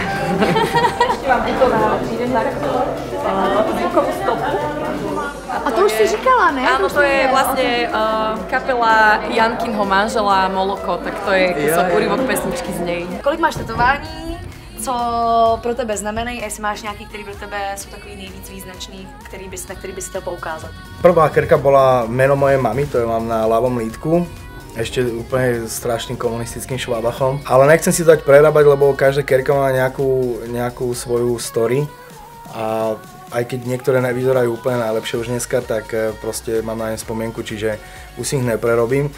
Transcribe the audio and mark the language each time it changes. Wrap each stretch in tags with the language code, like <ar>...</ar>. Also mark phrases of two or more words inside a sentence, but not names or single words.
<cs>A to už si říkala, ne?</cs> <sk>Áno, to je vlastne kapela Jankinho manžela Moloko, tak to je úryvok pesničky z něj.</sk> <cs>Kolik máš tetování? Co pro tebe znamenají? A jestli máš nějaký, který pro tebe jsou takový nejvíc význačný, na který bys chtěl poukázat?</cs> <sk>Prvá kerka bola meno mojej mamy, to je mám na ľavom lítku. Ešte úplne strašným komunistickým švábachom. Ale nechcem si to dať prerábať, lebo každá kerka má nejakú svoju story. A aj keď niektoré nevyzerajú úplne najlepšie už dneska, tak proste mám na ne spomienku, čiže už si ich neprerobím.</sk>